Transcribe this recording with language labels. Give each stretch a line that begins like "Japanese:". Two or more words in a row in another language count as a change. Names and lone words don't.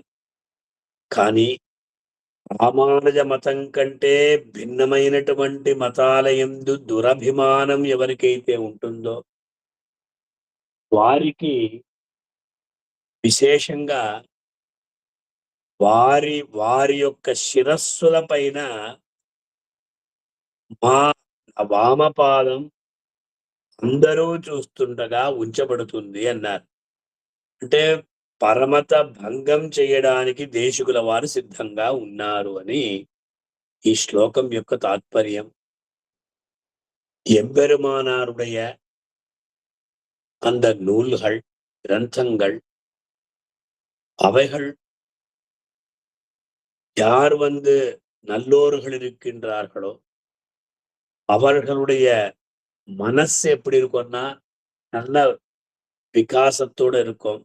Telugu: కానీ రామానుజ మతం కంటే భిన్నమైనటువంటి మతాల యందు దురభిమానం ఎవరికైతే ఉంటుందో వారికి విశేషంగా వారి యొక్క శిరస్సుల పైన మా వామపాదం అందరూ చూస్తుండగా ఉంచబడుతుంది అన్నారు. అంటే పరమత భంగం చేయడానికి దేశికుల వారు సిద్ధంగా ఉన్నారు అని ఈ శ్లోకం యొక్క తాత్పర్యం.
Tamil: எம்பெருமானாருடைய அந்த நூல்கள், கிரந்தங்கள் அவைகள் யார் நல்லோர்கள் இருக்கின்றார்களோ அவர்களுடைய மனசு எப்படி இருக்கும்னா நல்ல விகாசத்தோட இருக்கும்.